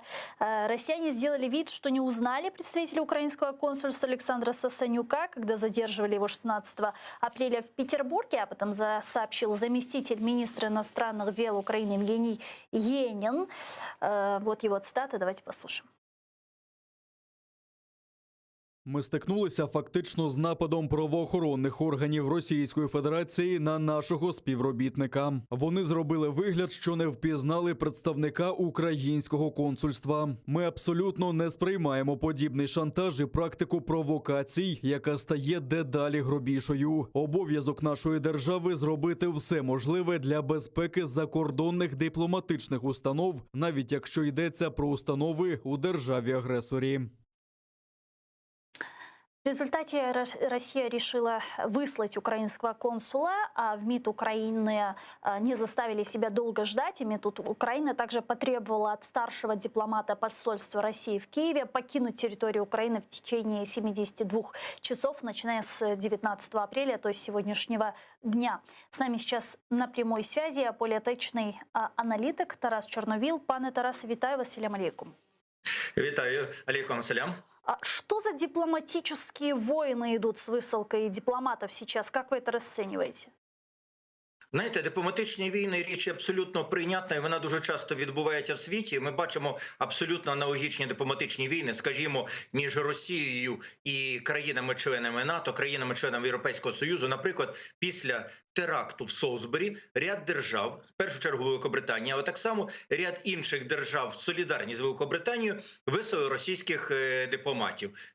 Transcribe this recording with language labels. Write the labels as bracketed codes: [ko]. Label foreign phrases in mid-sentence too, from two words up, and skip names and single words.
[ru] Россияне сделали вид, что не узнали представителя украинского консульства Александра Сасанюка, когда задерживали его 16 апреля в Петербурге. Об этом сообщил заместитель министра иностранных дел Украины Евгений Енин. Вот его цитата, давайте послушаем. [uk] Ми стикнулися фактично з нападом правоохоронних органів Російської Федерації на нашого співробітника. Вони зробили вигляд, що не впізнали представника українського консульства. Ми абсолютно не сприймаємо подібний шантаж і практику провокацій, яка стає дедалі грубішою. Обов'язок нашої держави – зробити все можливе для безпеки закордонних дипломатичних установ, навіть якщо йдеться про установи у державі-агресорі. [ru] В результате Россия решила выслать украинского консула, а в МИД Украины не заставили себя долго ждать. И МИД Украины также потребовала от старшего дипломата посольства России в Киеве покинуть территорию Украины в течение 72 часов, начиная с 19 апреля, то есть сегодняшнего дня. С нами сейчас на прямой связи [uk] політичний аналітик [ru] Тарас Чорновіл. [uk] Пане Тарасе, вітаю вас, [ar] سلام عليكم. [uk] Вітаю, [ar] عليكم سلام. [ru] Что за дипломатические войны идут с высылкой дипломатов сейчас? Как вы это расцениваете? [uk] Знаєте, дипломатичні війни – річ абсолютно прийнятна, і вона дуже часто відбувається в світі. Ми бачимо абсолютно аналогічні дипломатичні війни, скажімо, між Росією і країнами-членами НАТО, країнами-членами Європейського Союзу. Наприклад, після теракту в Солсбері ряд держав, в першу чергу Великобританія, але так само ряд інших держав, солідарні з Великобританією, висилали російських дипломатів.